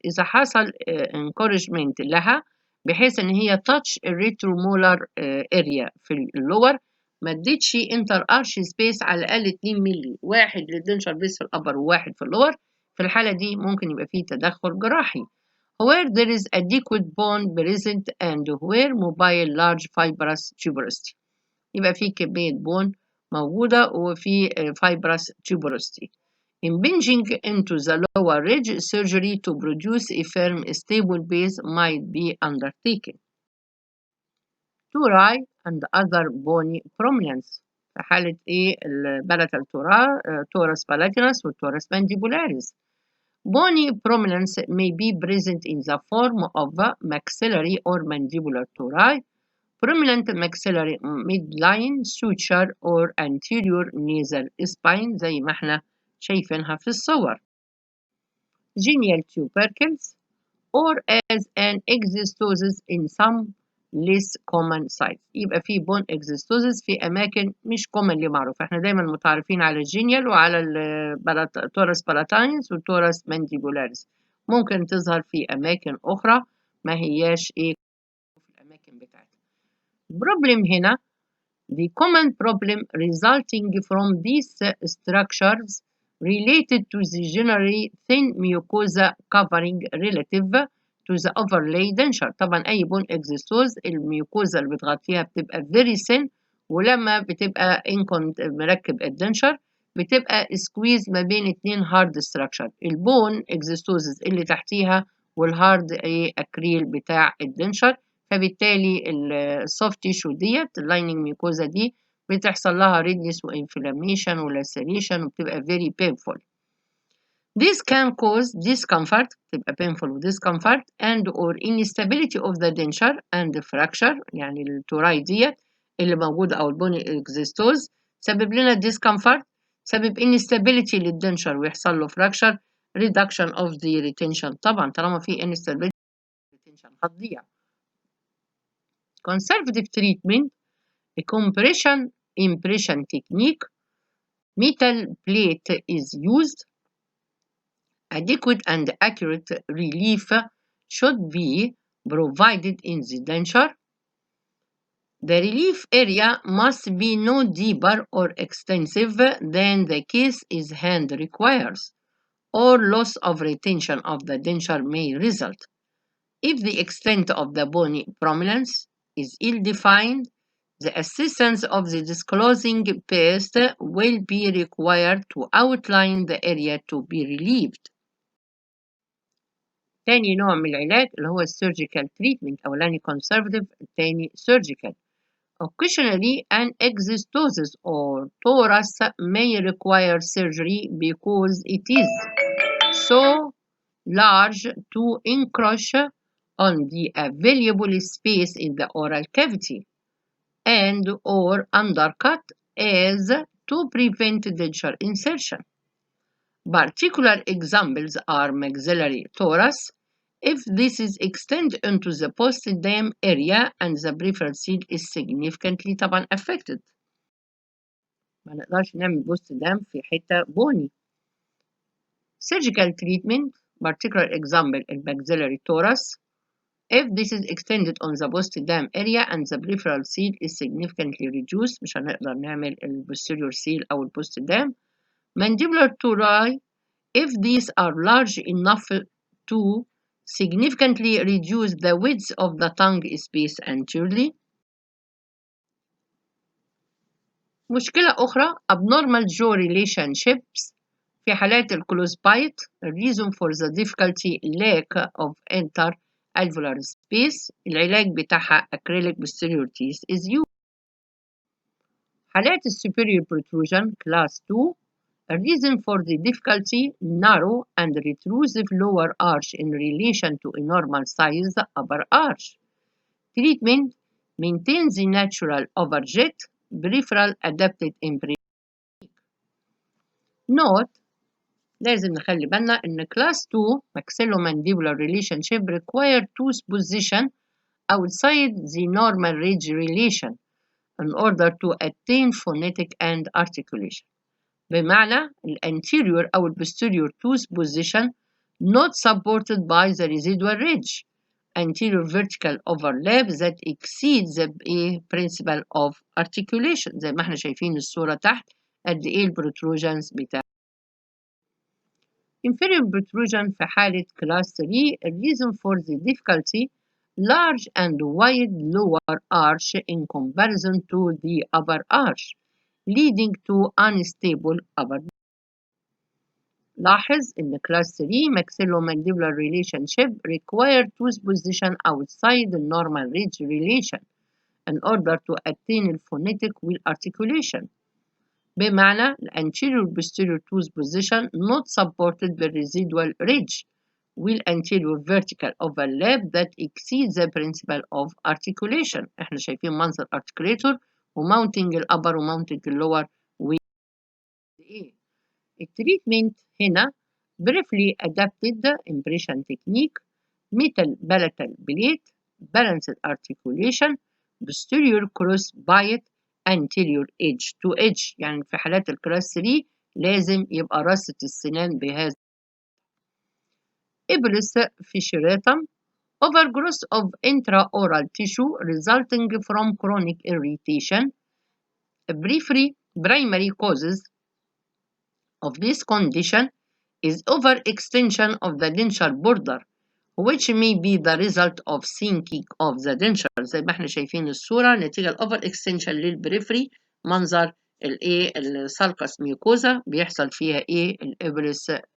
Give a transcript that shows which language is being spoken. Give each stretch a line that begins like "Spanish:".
Arabic: إذا حصل encouragement لها بحيث إن هي touch retromolar area في اللور، ما اديتش interarch space على الأقل 2 مللي، واحد للدنشر بيس في الأبر وواحد في اللور، في الحالة دي ممكن يبقى فيه تدخل جراحي.
English: where there is adequate bone present and where mobile large fibrous tuberosity،
Arabic: يبقى في كمية بون موجودة وفي
English: fibrous tuberosity. Impinging into the lower ridge, surgery to produce a firm, stable base might be undertaken. Turi and other bony prominence.
Arabic: في حالة إيه البلاتال تورس palatinus والتورس mandibularis.
English: Bony prominence may be present in the form of maxillary or mandibular tori, prominent maxillary midline suture or anterior nasal spine
Arabic: زي ما احنا شايفينها في الصور.
English: Genial tubercles or as an exostosis in some less common sites.
Arabic: يبقى في bone exostosis في أماكن مش commonly معروفة. احنا دايما متعرفين على الجينيال وعلى التورس بالاتاينس والتورس مانديبولاريس. ممكن تظهر في أماكن أخرى ما هياش إيه في الأماكن بتاعتها. البروبلم هنا
English: the common problem resulting from these structures related to the generally thin mucosa covering relative to the overlay denture.
Arabic: طبعا أي بون إكزيستوز الميوكوزا اللي بتغطيها بتبقى
English: very thin،
Arabic: ولما بتبقى مركب الدنشر بتبقى سكويز ما بين اتنين هارد ستراكشر، البون إكزيستوزز اللي تحتيها والهارد أكريل بتاع الدنشر. فبالتالي السوفت تيشو ديت اللايننج ميوكوزا دي بتحصل لها ريدنس وانفلاميشن ولاسيريشن وبتبقى
English: very painful. This can cause discomfort، تبقى painful و discomfort and or instability of the denture and fracture.
Arabic: يعني التوراي ديت اللي موجودة أو البوني اكزيستوز سبب لنا discomfort، سبب instability للدنشر ويحصل له fracture،
English: reduction of the retention.
Arabic: طبعا طالما في instability retention هتضيع.
English: Conservative treatment, a compression impression technique, metal plate is used. Adequate and accurate relief should be provided in the denture. The relief area must be no deeper or extensive than the case is hand requires, or loss of retention of the denture may result. If the extent of the bony prominence is ill-defined, the assistance of the disclosing paste will be required to outline the area to be relieved.
Arabic: تاني نوع من العلاج اللي هو السيرجيكال تريتمنت، أولاني conservative التاني surgical.
English: Occasionally an exostosis or torus may require surgery because it is so large to encroach on the available space in the oral cavity and or undercut as to prevent denture insertion. Particular examples are maxillary torus if this is extended into the post-dam area and the peripheral seal is significantly طبعا affected.
Arabic: ما نقدرش نعمل post dam في حتة بوني.
English: Surgical treatment, particular example maxillary torus if this is extended on the post-dam area and the peripheral seal is significantly reduced.
Arabic: مش هنقدر نعمل posterior seal أو post-dam.
English: Mandibular tori if these are large enough to significantly reduce the width of the tongue space anteriorly.
Arabic: مشكلة أخرى
English: abnormal jaw relationships
Arabic: في حالات الكلوز بايت.
English: reason for the difficulty lack of inter-alveolar space.
Arabic: العلاج بتاعها
English: acrylic posterior teeth is used.
Arabic: حالات
English: superior protrusion class 2. A reason for the difficulty narrow and retrusive lower arch in relation to a normal size upper arch. Treatment maintain the natural overjet peripheral adapted impression. Note
Arabic: لازم نخلي بالنا إن
English: class 2 maxillomandibular relationship require tooth position outside the normal ridge relation in order to attain phonetic and articulation.
Arabic: بمعنى الانتيريور أو
English: posterior tooth position not supported by the residual ridge, anterior vertical overlap that exceeds the principle of articulation.
Arabic: زي ما احنا شايفين الصورة تحت قد ايه البروتروجنز بتاع.
English: inferior protrusion في حالة class 3. A reason for the difficulty large and wide lower arch in comparison to the upper arch, leading to unstable upper. لاحظ إن class 3 maxillomandibular relationship require tooth position outside the normal ridge relation in order to attain الphonetic والarticulation. بمعنى anterior posterior tooth position not supported by residual ridge والanterior vertical overlap that exceeds the principle of articulation.
Arabic: احنا شايفين منظر articulator وmounting الupper وmounting اللور و ايه. التريتمنت هنا
English: briefly adapted impression technique metal palatal plate balanced articulation posterior cross bite anterior edge to edge.
Arabic: يعني في حالات الكلاس 3 لازم يبقى رصة السنان بهذا.
English: Epulis fissuratum overgrowth of intraoral tissue resulting from chronic irritation. Primary causes of this condition is overextension of the denture border which may be the result of sinking of the denture.
Arabic: زي ما احنا شايفين الصورة نتيجة الأوفر اكستنشن للبريفري منظر الايه السالكس ميوكوزا بيحصل فيها ايه الإبرس.